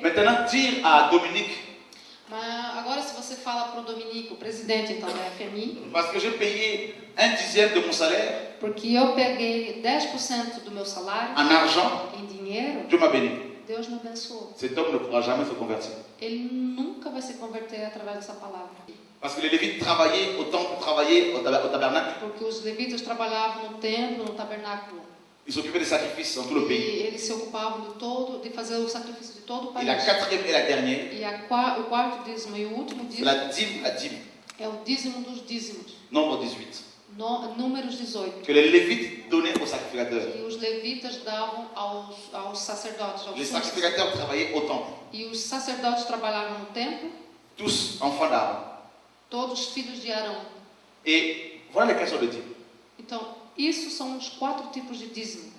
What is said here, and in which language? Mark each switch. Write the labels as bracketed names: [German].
[French] Maintenant, dire à Dominique, [Portuguese] Mas agora se você fala para o Dominique, o presidente então da FMI, [French] parce que j'ai payé 1/10 de mon salaire [Portuguese] porque eu peguei 10% do meu salário [French] en argent, [Portuguese] em dinheiro, [French] Dieu m'a béni. [Portuguese] Deus me abençoou. [French] Cet homme ne pourra jamais se convertir. [Portuguese] Ele nunca vai se converter através dessa palavra. [French] Parce que les Lévites travaillaient au temple, travaillaient au tabernacle. [Portuguese] Porque os levitas trabalhavam no templo, no tabernáculo. [French] Ils s'occupaient des sacrifices dans tout le pays. [Portuguese] E eles se ocupavam de fazer o sacrifício de todo o [French] Et la [Portuguese] país. [French] quatrième et la dernière, [Portuguese] E o quarto dízimo e o último [French] c'est [Portuguese] dízimo [French] la dîme, [Portuguese] é o dízimo dos dízimos, [French] nombre 18, [Portuguese] números 18. [French] que les Lévites donnaient aux sacrificateurs. [Portuguese] E os levitas davam aos sacerdotes, aos [French] Les [Portuguese] súditos. [French] sacrificateurs travaillaient au temple, [Portuguese] E os sacerdotes trabalhavam no templo, [French] tous enfants d'Aaron. [Portuguese] todos filhos de Arão. [French] Et voilà les questions de dîme. [Portuguese] Então, isso são os 4 tipos de dízimo.